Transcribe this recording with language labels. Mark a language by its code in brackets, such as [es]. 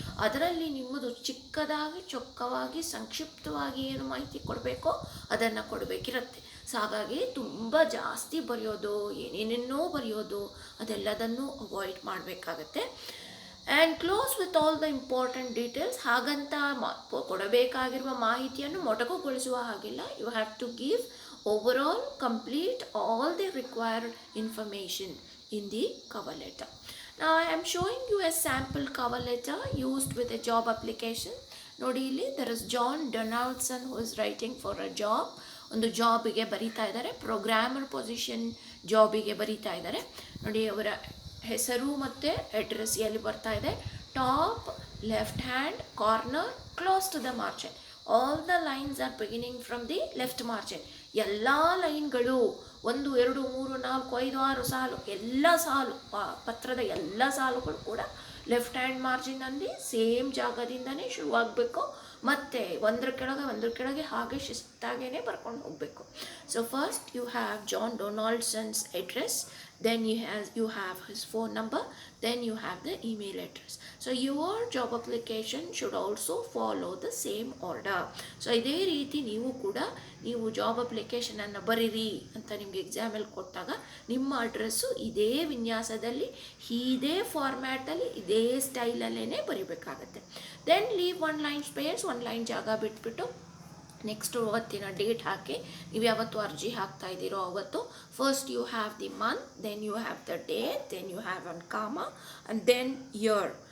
[kn] ಅದರಲ್ಲಿ ನಿಮ್ಮದು ಚಿಕ್ಕದಾಗಿ ಚೊಕ್ಕವಾಗಿ ಸಂಕ್ಷಿಪ್ತವಾಗಿ ಏನು ಮಾಹಿತಿ ಕೊಡಬೇಕೋ ಅದನ್ನು ಕೊಡಬೇಕಿರುತ್ತೆ. ಸೊ ಹಾಗಾಗಿ ತುಂಬ ಜಾಸ್ತಿ ಬರೆಯೋದು, ಏನೇನೇನೋ ಬರೆಯೋದು, ಅದೆಲ್ಲದನ್ನು ಅವಾಯ್ಡ್ ಮಾಡಬೇಕಾಗತ್ತೆ. [en] And close with all the important details. [kn] ಹಾಗಂತ ಕೊಡಬೇಕಾಗಿರುವ ಮಾಹಿತಿಯನ್ನು ಮೊಟಕುಗೊಳಿಸುವ ಹಾಗಿಲ್ಲ. [en] You have to give overall complete all the required information in the cover letter. Now I am showing you a sample cover letter used with a job application. [kn] ನೋಡಿ ಇಲ್ಲಿ [en] there is John Donaldson who is writing for a job. [kn] ಒಂದು ಜಾಬಿಗೆ ಬರೀತಾ ಇದ್ದಾರೆ, programmer position ಜಾಬಿಗೆ ಬರೀತಾ ಇದ್ದಾರೆ. ನೋಡಿ ಅವರ ಹೆಸರು ಮತ್ತು ಅಡ್ರೆಸ್ ಎಲ್ಲಿ ಬರ್ತಾ ಇದೆ, [en] Top left hand corner close to the margin. All the lines are beginning from the left margin. [kn] ಎಲ್ಲ ಲೈನ್ಗಳು 1 2 3 4 5 6 ಸಾಲು, ಎಲ್ಲ ಸಾಲು ಪತ್ರದ ಎಲ್ಲ ಸಾಲುಗಳು ಕೂಡ ಲೆಫ್ಟ್ ಹ್ಯಾಂಡ್ ಮಾರ್ಜಿನಲ್ಲಿ ಸೇಮ್ ಜಾಗದಿಂದನೇ ಶುರುವಾಗಬೇಕು. ಮತ್ತು ಒಂದ್ರ ಕೆಳಗೆ ಹಾಗೆ ಶಿಸ್ತಾಗೇ ಬರ್ಕೊಂಡು ಹೋಗಬೇಕು. [en] So first you have John Donaldson's address, then you have his phone number, then you have the email address. So your job application should also follow the same order. [kn] So ಇದೇ ರೀತಿ ನೀವು job ಅಪ್ಲಿಕೇಶನನ್ನು ಬರೀರಿ ಅಂತ ನಿಮಗೆ ಎಕ್ಸಾಮಲ್ಲಿ ಕೊಟ್ಟಾಗ ನಿಮ್ಮ ಅಡ್ರೆಸ್ಸು ಇದೇ ವಿನ್ಯಾಸದಲ್ಲಿ, ಇದೇ ಫಾರ್ಮ್ಯಾಟಲ್ಲಿ, ಇದೇ ಸ್ಟೈಲಲ್ಲೇ ಬರೀಬೇಕಾಗತ್ತೆ. [en] then leave 1 line space, 1 [kn] line ಜಾಗ ಬಿಟ್ಬಿಟ್ಟು ನೆಕ್ಸ್ಟು ಅವತ್ತಿನ ಡೇಟ್ ಹಾಕಿ, ನೀವು ಯಾವತ್ತು ಅರ್ಜಿ ಹಾಕ್ತಾ ಇದ್ದೀರೋ ಅವತ್ತು [en] First you have the month, then you have the date, then you have one comma and then year.